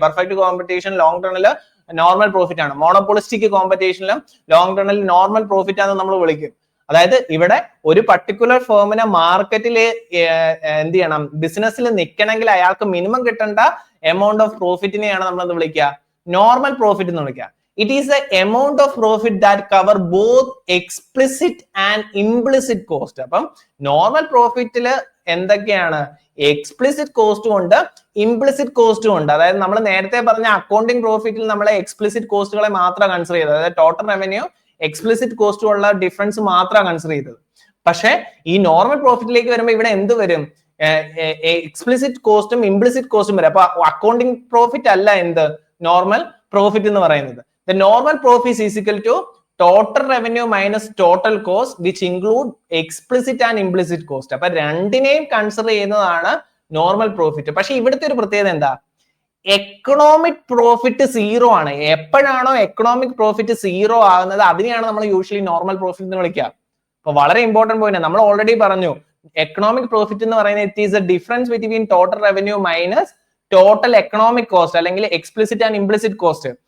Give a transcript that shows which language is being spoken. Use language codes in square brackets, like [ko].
[ml] Perfect competition long ടേണിൽ normal profit ആണ്. Monopolistic കോമ്പറ്റീഷനിലും long ടേണിൽ normal profit ആണെന്ന് നമ്മൾ വിളിക്കും. അതായത് ഇവിടെ ഒരു പർട്ടിക്കുലർ ഫേമിനെ മാർക്കറ്റിൽ എന്ത് ചെയ്യണം? ബിസിനസ്സിൽ നിൽക്കണമെങ്കിൽ അയാൾക്ക് മിനിമം കിട്ടേണ്ട എമൗണ്ട് ഓഫ് പ്രോഫിറ്റിനെയാണ് നമ്മൾ എന്ത് വിളിക്കുക? നോർമൽ പ്രോഫിറ്റ് എന്ന് വിളിക്കുക. [en] It is the amount of profit that cover both explicit and implicit cost. [ml] അപ്പം നോർമൽ പ്രോഫിറ്റില് എന്തൊക്കെയാണ്? എക്സ്പ്ലിസിറ്റ് കോസ്റ്റും ഉണ്ട്, ഇംപ്ലിസിറ്റ് കോസ്റ്റും ഉണ്ട്. അതായത് നമ്മൾ നേരത്തെ പറഞ്ഞ അക്കൗണ്ടിങ് പ്രോഫിറ്റിൽ നമ്മളെ എക്സ്പ്ലിസിറ്റ് കോസ്റ്റുകളെ മാത്രം കൺസിഡർ ചെയ്തത്. അതായത് ടോട്ടൽ റവന്യൂ എക്സ്പ്ലിസിറ്റ് കോസ്റ്റും ഉള്ള ഡിഫറൻസ് മാത്രം കൺസിഡർ ചെയ്തത്. പക്ഷെ ഈ നോർമൽ പ്രോഫിറ്റിലേക്ക് വരുമ്പോൾ ഇവിടെ എന്ത് വരും? എക്സ്പ്ലിസിറ്റ് കോസ്റ്റും ഇംപ്ലിസിറ്റ് കോസ്റ്റും വരും. അപ്പൊ അക്കൗണ്ടിങ് പ്രോഫിറ്റ് അല്ല എന്ത് നോർമൽ പ്രോഫിറ്റ് എന്ന് പറയുന്നത്. [en] The normal profit is equal to total revenue minus total cost, which include explicit and implicit cost. [ml] അപ്പൊ രണ്ടിനെയും കൺസിഡർ ചെയ്യുന്നതാണ് നോർമൽ പ്രോഫിറ്റ്. പക്ഷെ ഇവിടുത്തെ ഒരു പ്രത്യേകത എന്താ? എക്കണോമിക് പ്രോഫിറ്റ് സീറോ ആണ്. എപ്പോഴാണോ എക്കണോമിക് പ്രോഫിറ്റ് സീറോ ആകുന്നത് അതിനെയാണ് നമ്മൾ യൂഷ്വലി നോർമൽ പ്രോഫിറ്റ് എന്ന് വിളിക്കുക. അപ്പൊ വളരെ ഇമ്പോർട്ടന്റ് പോയിന്റ് നമ്മൾ ഓൾറെഡി പറഞ്ഞു. എക്കണോമിക് പ്രോഫിറ്റ് എന്ന് പറയുന്നത് [en] it is a difference between total revenue minus total economic cost [ml] അല്ലെങ്കിൽ എക്സ്പ്ലിസിറ്റ് ആൻഡ് ഇംപ്ലിസിറ്റ് കോസ്റ്റ്.